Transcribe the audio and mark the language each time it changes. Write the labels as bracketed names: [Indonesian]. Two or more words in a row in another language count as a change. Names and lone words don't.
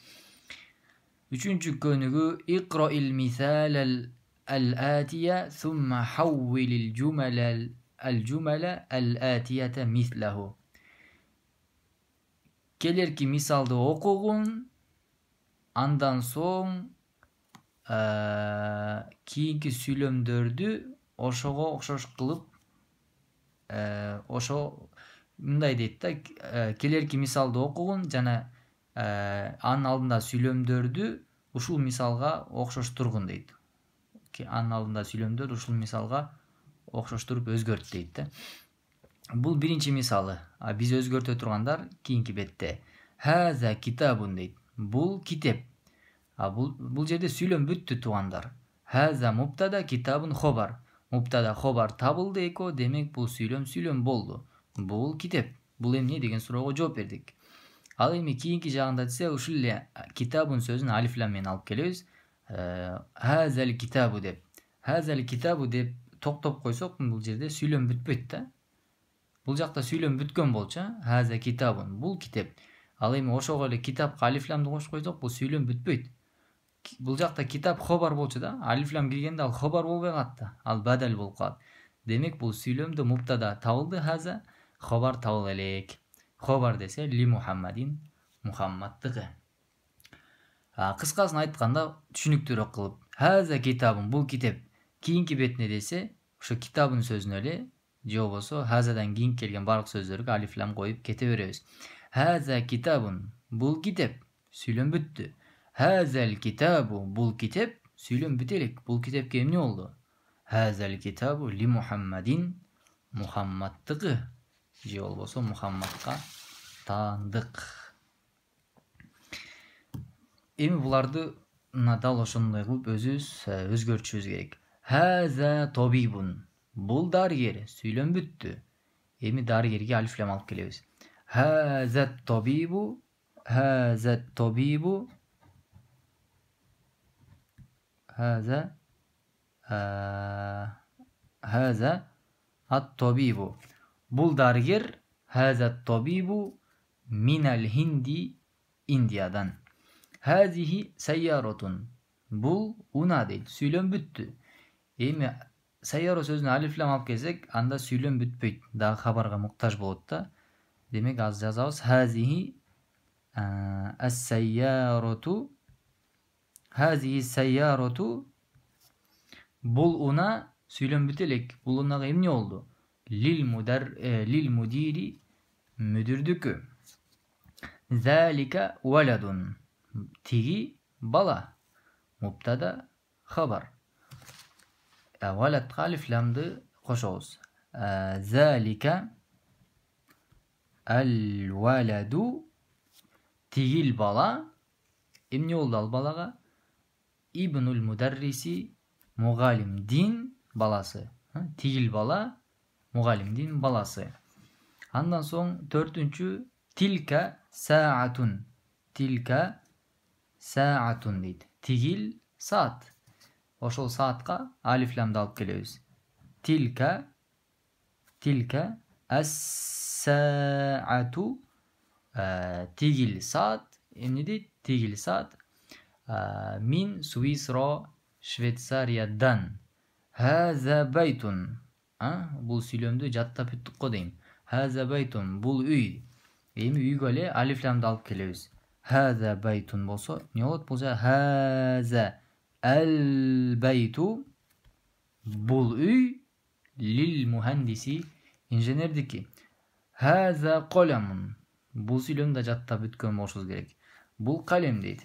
[Kyrgyz] Үчүнчү конугуу [Arabic] اقرأ المثال الآتي ثم حوّل الجمل الآتية مثله. [Kyrgyz] Келерки мисалда окугун, андан соң kийинки сүйлөмдөрдү ошого окшош кылып ошо мындай дейт да, келерки мисалды окугун жана анын алдында сүйлөмдөрдү ушул мисалга окшоштургун дейт. Анын алдында сүйлөмдөр ушул мисалга окшоштуруп өзгөрт дейт да. Бул биринчи мисалы. Биз өзгөртө тургандар кийинки бетте. [Arabic] هذا كتابٌ [Kyrgyz] дейт. Бул китеп. Бул жерде сүйлөм бүттү туугандар. [Arabic] هذا مبتدأ كتابٌ خبر. مبتدأ خبر [Kyrgyz] табылды эко, демек бул сүйлөм болду. Бул китеп. Бул эмне деген суроого жооп бердик. Ал эми кийинки жагында десе ушул эле китабун сөзүн алиф лам менен алып келебиз. [Arabic] هذا الكتابُ [Kyrgyz] деп. [Arabic] هذا الكتابُ [Kyrgyz] деп токтоп койсок бул жерде сүйлөм бүтпөйт да. Бул жакта сүйлөм бүткөн болчу, [Arabic] هذا كتابٌ, [Kyrgyz] бул китеп. Ал эми ошого эле китапка алиф ламды кошуп койсок, бул сүйлөм бүтпөйт. Бул жакта китап хобар болчу да, алиф лам киргенде ал хобар болбой калат да, ал бадал болуп калат. Demek bул сүйлөмдө муптада табылды, хаза хабар табыл элек. Хабар десе [Arabic] لمحمدٍ, [Kyrgyz] Мухаммадтыгы. Кыскасын айтканда түшүнүктүүрөөк кылып, [Arabic] هذا كتابٌ, [Kyrgyz] бул китеп кийинки бетине десе, ошо китабын сөзүнө эле же болбосо хазадан кийин келген барлык сөздөргө алиф лам коюп кете беребиз. [Arabic] هذا كتابٌ, [Kyrgyz] бул китеп, сүйлөм бүттү. [Arabic] هذا الكتابُ, [Kyrgyz] бул китеп, сүйлөм бүтө элек. Бул китепке эмне болду? [Arabic] هذا الكتابُ لمحمدٍ, [Kyrgyz] Мухаммадтыгы же болбосо Мухаммадка таандык. Эми буларды дал ошондой кылып өзүбүз өзгөртүшүбүз керек. [Arabic] هذا طبيبٌ, [Kyrgyz] бул дарыгер, сүйлөм бүттү. Эми дарыгерге алиф лам алып келебиз. [Arabic] هذا طبيبُ، هذا طبيبُ، هذا هذا الطبيبُ, [Kyrgyz] бул дарыгер, [Arabic] هذا طبيبُ من الهند, Индиядан. هذه سيارةٌ, [Kyrgyz] бул уна дейт, сүйлөм бүттү. Эми сайяро сөзүнө алиф лам алып келсек, анда сүйлөм бүтпөйт, дагы хабарга муктаж болот да. Демек аз жазабыз [Arabic] هذه السيارةُ، هذه سيارةُ, [Kyrgyz] бул уна сүйлөм бүтө элек. Бул унага эмне болду? [Arabic] للمديرِ, [Kyrgyz] мүдүрдүкү. [Arabic] ذلك ولدٌ, [Kyrgyz] тиги бала. [Arabic] مبتدأ خبر. [Kyrgyz] Валадка алиф ламды кошобуз. [Arabic] ذلك الولدُ, [Kyrgyz] тигил бала. Эмне болду ал балага? [Arabic] ابنُ المدرسِ, [Kyrgyz] мугалимдин баласы. Тигил бала, мугалимдин баласы. Андан соң төртүнчү [Arabic] تلك ساعةٌ. تلك ساعةٌ [Kyrgyz] дейт. Тигил саат. Ошол саатка алиф ламды алып келебиз. [Arabic] تلك الساعةُ, [Kyrgyz] тигил саат. Эмне дейт? Тигил саат. [Arabic] من سويسرا, Швейцариядан. هذا بيتٌ. [Kyrgyz] Бул сүйлөмдү жаттап бүттүк го дейм. [Arabic] هذا بيتٌ, [Kyrgyz] бул үй. Эми үйгө эле алиф ламды алып келебиз. [Arabic] هذا بيتٌ [Kyrgyz] болсо, эмне болот? Бул [Arabic] هذا البيتُ, [Kyrgyz] бул үй [Arabic] للمهندسِ, [Kyrgyz] инженердики. [Arabic] هذا قلمٌ, [Kyrgyz] бул сүйлөмдү жаттап бүткөн болушубуз керек. Бул калем дейт.